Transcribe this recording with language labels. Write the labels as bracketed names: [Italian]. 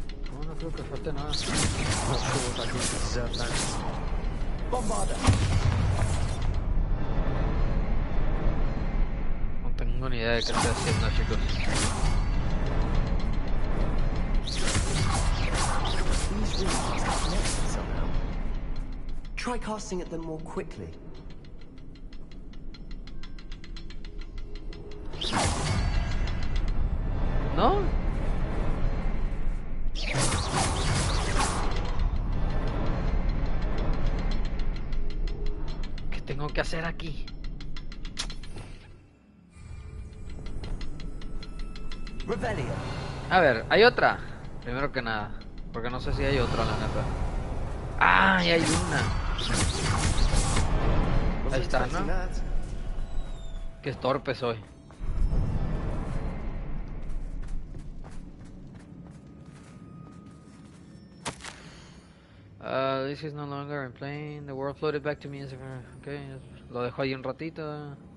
[Spanish] No, no creo que falte nada. No tengo ni idea de qué estoy haciendo, chicos. [English] These rooms are connected somehow. Try casting at them more quickly. [Spanish] ¿No? ¿Qué tengo que hacer aquí? Revelio. A ver, hay otra. Primero que nada. Porque no sé si hay otra, la neta. ¡Ah! Y hay una. Ahí está, ¿no? Qué torpe soy. [English] This is no longer in plane. The world floated back to me as if... [Spanish] Okay, lo dejo ahí un ratito.